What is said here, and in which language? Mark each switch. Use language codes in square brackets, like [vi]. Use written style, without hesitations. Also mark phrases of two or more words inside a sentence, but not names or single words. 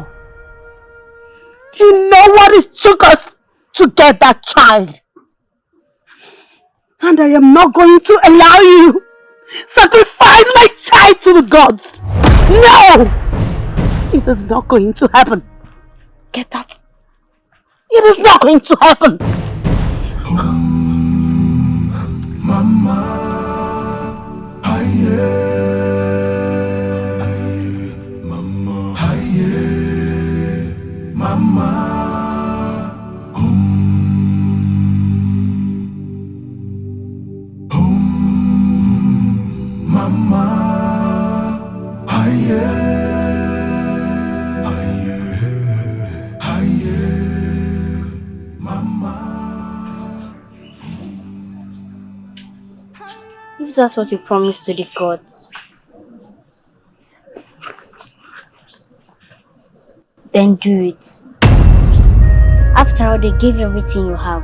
[en] You know what it took us to get that child. And I am not going to allow you sacrifice my child to the gods. No! It is not going to happen. Get that? It is not going to happen. Mama, aye, mama, aye, mama, mama, aye, aye, mama. If that's what you promised to the gods, then do it. After all, they gave you everything you have.